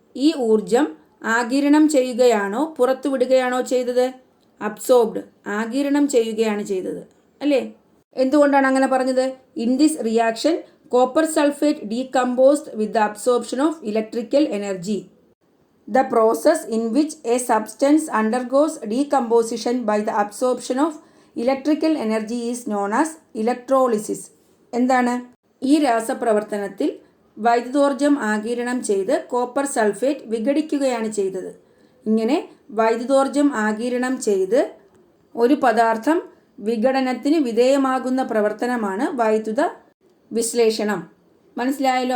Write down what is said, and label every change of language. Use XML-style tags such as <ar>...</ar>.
<ml>ഈ ഊർജം ആഗിരണം ചെയ്യുകയാണോ പുറത്തുവിടുകയാണോ ചെയ്തത്? അബ്സോർബ്ഡ്, ആഗിരണം ചെയ്യുകയാണ് ചെയ്തത് അല്ലേ? എന്തുകൊണ്ടാണ് അങ്ങനെ പറഞ്ഞത്?</ml> <en>In this reaction copper sulphate decomposed with the absorption of electrical energy. The process in which a substance undergoes decomposition by the absorption of electrical energy is known as electrolysis.</en> <ml>എന്താണ്? ഈ രാസപ്രവർത്തനത്തിൽ വൈദ്യുതോർജം ആഗിരണം ചെയ്ത് കോപ്പർ സൾഫേറ്റ് വിഘടിക്കുകയാണ് ചെയ്തത്. ഇങ്ങനെ വൈദ്യുതോർജം ആഗിരണം ചെയ്ത് ഒരു പദാർത്ഥം വിഘടനത്തിന് വിധേയമാകുന്ന പ്രവർത്തനമാണ് വൈദ്യുത വിശ്ലേഷണം. മനസ്സിലായല്ലോ?</ml>